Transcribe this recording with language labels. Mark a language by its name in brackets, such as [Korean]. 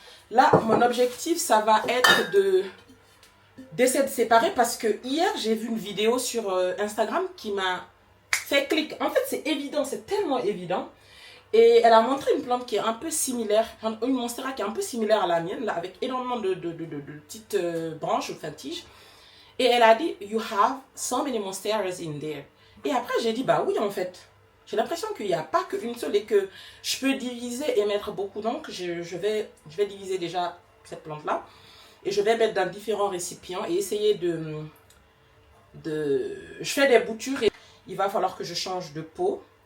[French] Là, mon objectif, ça va être d'essayer de séparer parce que hier j'ai vu une vidéo sur Instagram qui m'a fait clic. En fait, c'est évident, c'est tellement évident. Et elle a montré une plante qui est un peu similaire, une monstera qui est un peu similaire à la mienne, là, avec énormément de petites branches, enfin tiges. Et elle a dit, [English] you have so many monsteras in there. [French] Et après, j'ai dit, bah oui, en fait. J'ai l'impression qu'il n'y a pas qu'une seule et que je peux diviser et mettre beaucoup. Donc, je vais diviser déjà cette plante-là. Et je vais mettre dans différents récipients et essayer je fais des boutures et il va falloir que je change de pot.